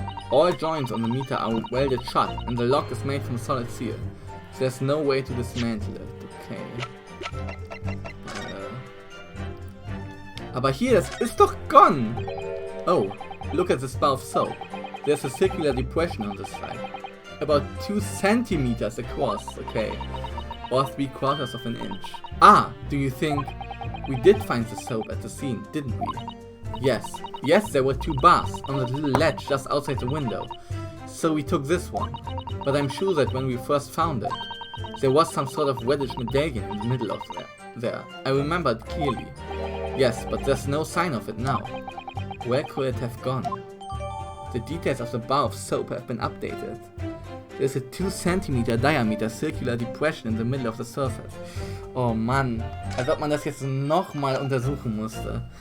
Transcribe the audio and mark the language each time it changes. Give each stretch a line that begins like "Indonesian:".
English: All joints on the meter are welded shut and the lock is made from solid steel. So there's no way to dismantle it. Okay.
German: Aber hier, das ist doch gone!
English: Oh, look at this bar of soap. There's a circular depression on this side. About 2 centimeters across, okay. Or 3/4 of an inch. Ah, do you think we did find the soap at the scene, didn't we? Yes. Yes, there were 2 bars on the little ledge just outside the window. So we took this one. But I'm sure that when we first found it, there was some sort of reddish medallion in the middle of there. I remember it clearly. Yes, but there's no sign of it now. Where could it have gone? The details of the bar of soap have been updated. There's a 2 centimeter diameter circular depression in the middle of the surface.
German: Oh Mann, als ob man das jetzt nochmal untersuchen musste.